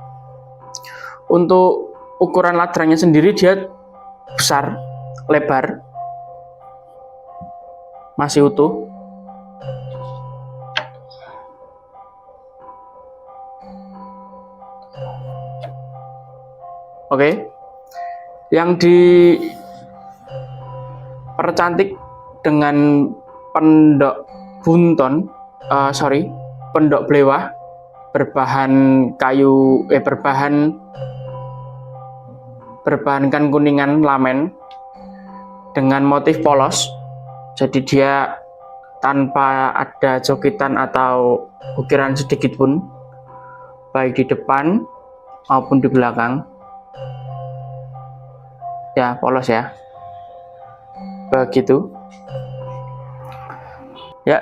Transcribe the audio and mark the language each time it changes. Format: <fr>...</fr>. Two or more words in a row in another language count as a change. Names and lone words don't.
<id>Untuk ukuran ladrangnya sendiri dia besar, lebar, masih utuh. Oke, yang dipercantik dengan pendok bunton, pendok blewah berbahankan kuningan lamen dengan motif polos, jadi dia tanpa ada cokitan atau ukiran sedikit pun, baik di depan maupun di belakang. Ya, polos ya, begitu ya.</id>